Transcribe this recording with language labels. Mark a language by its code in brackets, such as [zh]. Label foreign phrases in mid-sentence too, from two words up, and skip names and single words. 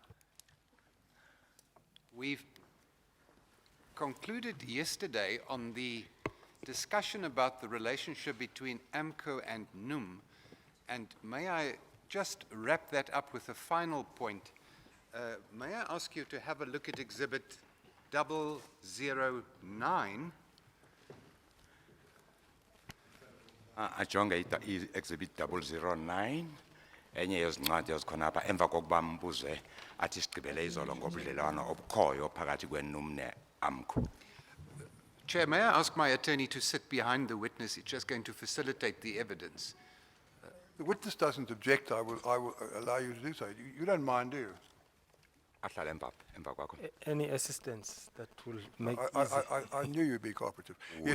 [en] We've concluded yesterday on the discussion about the relationship between AMCO and NUM, and may I just wrap that up with a final point? May I ask you to have a look at Exhibit 009? [xh] Ajonge exhibit 009 enye yezincwadi ezikhona apha emva kokuba mbuze athi sigqibele izolo ngobudlelwano obukhoyo phakathi kweNUM ne-AMCO. [en] Chair, may I ask my attorney to sit behind the witness? It's just going to facilitate the evidence. The witness doesn't object. I will allow you to do so. You don't mind, do you? [xh] Ahlala emva kwakho. [en] Any assistance that will make I knew you'd be cooperative. Yes,